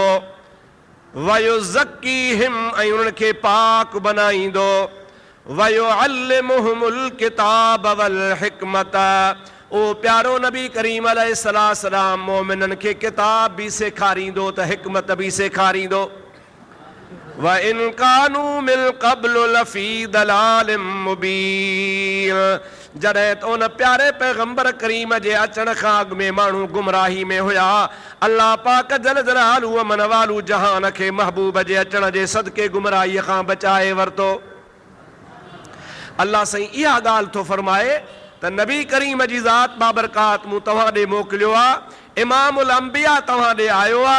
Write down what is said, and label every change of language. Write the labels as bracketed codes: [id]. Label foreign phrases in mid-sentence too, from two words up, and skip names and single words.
[sd] वयुज़क्कीहिम, ऐं उन्हनि खे पाक बनाईंदो। [ar] ويعلمهم الكتاب والحكمة, [sd] ओ प्यारो नबी करीम अलैहिस्सलाम मोमिननि खे किताब बि सेखारींदो त हिकमत बि सेखारींदो। [ar] وإن كانوا من قبل لفي ضلال مبين, [sd] जॾहिं त उन प्यारे पैगंबर करीम जे अचण खां अॻु में माण्हू गुमराही में हुया, अल्लाह पाक [ar] جل جلاله وعم نواله [sd] जहान खे महबूब जे अचण जे सदके गुमराहीअ खां बचाए वरितो। अल्लाह साईं इहा ॻाल्हि थो फरमाए त नबी करीम जी ज़ात बाबरकात मूं तव्हां ॾे मोकिलियो आहे, इमामुल अंबिया तव्हां ॾे आयो आहे।